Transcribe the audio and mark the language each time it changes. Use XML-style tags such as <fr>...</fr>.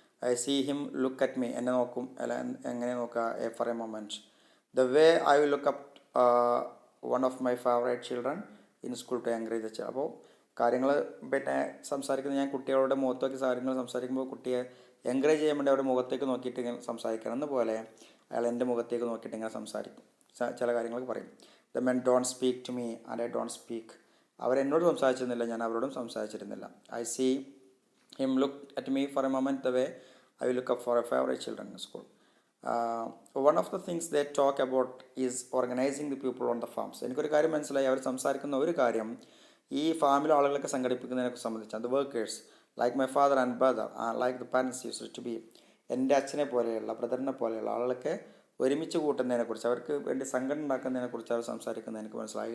<en>I see him look at me,</en> <ml>എന്നെ നോക്കും അല്ല, എങ്ങനെ നോക്കുക,</ml> <en>For a moment the way I will look up one of my favorite children in school to encourage the child.</en> <ml>അപ്പോൾ കാര്യങ്ങൾ പിന്നെ സംസാരിക്കുന്നത് ഞാൻ കുട്ടികളുടെ മുഖത്തേക്ക് കാര്യങ്ങൾ സംസാരിക്കുമ്പോൾ കുട്ടിയെ എൻകറേജ് ചെയ്യാൻ വേണ്ടി അവരുടെ മുഖത്തേക്ക് നോക്കിയിട്ട് ഇങ്ങനെ സംസാരിക്കണം എന്നപോലെ അയാൾ എൻ്റെ മുഖത്തേക്ക് നോക്കിയിട്ട് ഇങ്ങനെ സംസാരിക്കും, ചില കാര്യങ്ങളൊക്കെ പറയും.</ml> <en>The men don't speak to me and I don't speak.</en> <ml>അവരെന്നോട് സംസാരിച്ചിരുന്നില്ല, ഞാൻ അവരോടും സംസാരിച്ചിരുന്നില്ല.</ml> <en>I see him look at me for a moment the way I will look up for a favourite children in school. One of the things they talk about is organizing the people on the farms.</en> <ml>എനിക്കൊരു കാര്യം മനസ്സിലായി, അവർ സംസാരിക്കുന്ന ഒരു കാര്യം ഈ ഫാമിലെ ആളുകളൊക്കെ സംഘടിപ്പിക്കുന്നതിനെ സംബന്ധിച്ചാണ്.</ml> <en>The workers like my father and brother like the parents used to be.</en> <ml>എൻ്റെ അച്ഛനെ പോലെയുള്ള ബ്രദറിനെ പോലെയുള്ള ആളുകളൊക്കെ ഒരുമിച്ച് കൂട്ടുന്നതിനെക്കുറിച്ച്, അവർക്ക് വേണ്ടി സംഘടന ഉണ്ടാക്കുന്നതിനെക്കുറിച്ച് അവർ സംസാരിക്കുന്നത് എനിക്ക് മനസ്സിലായി.</ml>